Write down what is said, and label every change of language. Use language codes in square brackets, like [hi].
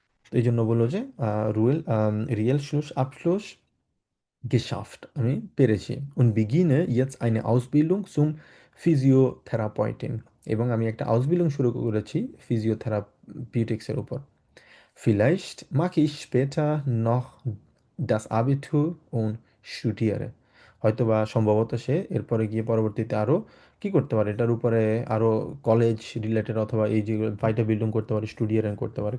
[bn] তো এই জন্য বললো যে রিয়েল শুস আবschluss geschafft, আমি পেরেছি। [de] und beginne jetzt eine Ausbildung zum Physiotherapeutin, [bn] এবং আমি একটা আউসবিল্ডিং শুরু করেছি ফিজিওথেরাপিউটিক্সের উপর। [de] Vielleicht mache ich später noch das Abitur und studiere. [bn] হয়তোবা সম্ভবত সে এরপরে গিয়ে পরবর্তীতে আরো কি করতে পারে, এটার উপরে আরো কলেজ রিলেটেড অথবা এই যে ভাইটা বিল্ডিং করতে পারে, স্টুডিয়ারেন করতে পারে।